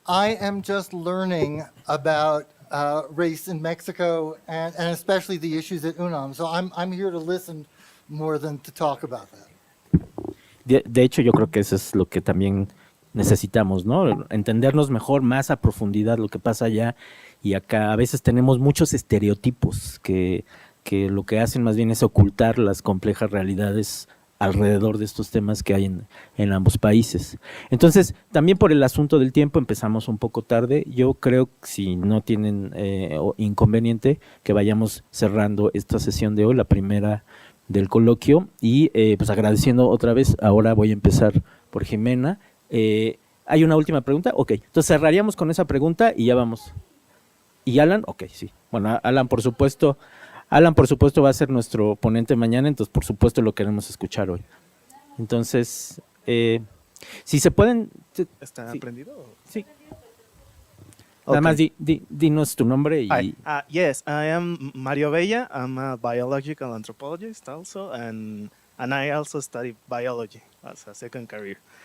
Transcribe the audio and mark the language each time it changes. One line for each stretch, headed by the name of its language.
English: I am just learning about race in Mexico and especially the issues at UNAM. So I'm here to listen more than to talk about that.
Spanish: De hecho, yo creo que eso es lo que también necesitamos, ¿no? Entendernos mejor, más a profundidad lo que pasa allá y acá. A veces tenemos muchos estereotipos que lo que hacen más bien es ocultar las complejas realidades alrededor de estos temas que hay en ambos países. Entonces, también por el asunto del tiempo empezamos un poco tarde. Yo creo que si no tienen inconveniente, que vayamos cerrando esta sesión de hoy, la primera del coloquio, y pues agradeciendo otra vez. Ahora voy a empezar por Jimena. ¿Hay una última pregunta? Ok, entonces cerraríamos con esa pregunta y ya vamos. ¿Y Alan? Ok, sí. Bueno, Alan, por supuesto va a ser nuestro ponente mañana, entonces por supuesto lo queremos escuchar hoy. Entonces, si se pueden... ¿Está sí, prendido? Sí. Nada más dinos tu nombre y...
English: Hi. Yes, I am Mario Bella. I'm a biological anthropologist also, and I also study biology as a second career.